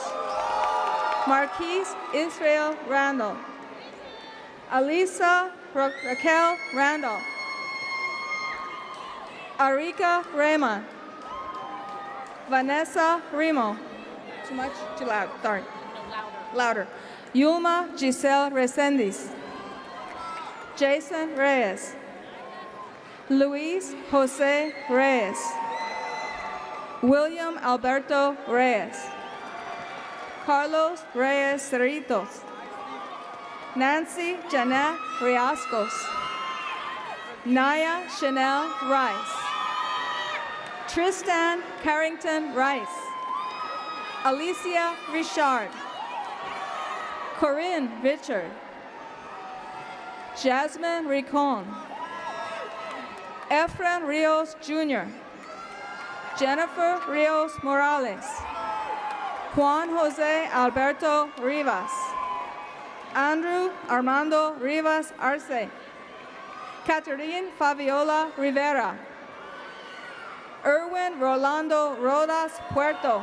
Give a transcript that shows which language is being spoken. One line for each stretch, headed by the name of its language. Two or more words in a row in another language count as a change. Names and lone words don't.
English: Marquise Israel Randall. Alisa Raquel Randall. Arika Raymond. Vanessa Remo. Too much? Too loud. Sorry. Louder. Yulma Giselle Resendiz. Jason Reyes. Luis Jose Reyes. William Alberto Reyes. Carlos Reyes Cerritos. Nancy Janet Riascos. Naya Chanel Rice. Tristan Carrington Rice. Alicia Richard. Corinne Richard. Jasmine Ricon. Efren Rios Jr. Jennifer Rios Morales. Juan Jose Alberto Rivas. Andrew Armando Rivas Arce. Catherine Fabiola Rivera. Erwin Rolando Rodas Puerto.